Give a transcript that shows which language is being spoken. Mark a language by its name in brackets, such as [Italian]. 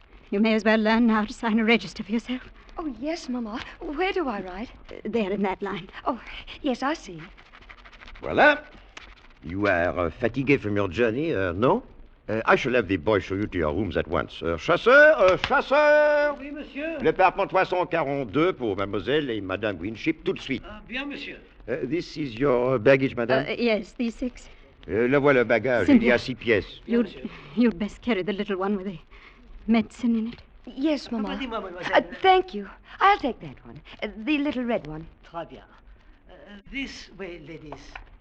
[English] You may as well learn now to sign a register for yourself. Oh, yes, Mamma. Where do I write? There in that line. Oh, yes, I see. Voilà. You are fatigué from your journey, no? I shall have the boy show you to your rooms at once. [French] Chasseur, chasseur! Oui, monsieur. Le parlement 342 pour mademoiselle et madame Winship, tout de suite. Ah, bien, monsieur. [English] This is your baggage, madame. Yes, these 6. [French] Le voilà le bagage, il y [English] Cynthia. [French] a 6 pièces. [English] You'd best carry the little one with the medicine in it. Yes, Mama. [French] Dis-moi, mademoiselle. [English] Thank you. I'll take that one. The little red one. [French] Très bien. [English] This way, ladies.